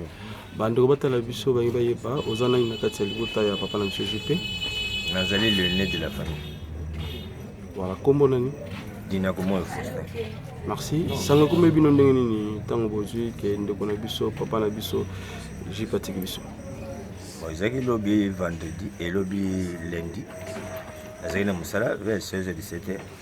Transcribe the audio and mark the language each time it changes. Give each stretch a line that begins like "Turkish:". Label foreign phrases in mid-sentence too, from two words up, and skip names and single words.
Lingala: Bandeko batala biso bangi bayeba ozana na kati ya libota ya papa na monsieur JP.
French: Nazali le nez de la famille.
Lingala: Voilà, kombo nani? Dina komo Faustin.
French: Merci.
Lingala: Sanga kombe bino ndenge nini tango bozwi ke ndeko na biso papa na biso JP atiki biso. Ezaki lobi vendredi et lobi lundi. Nazali na musala vers 16h17h.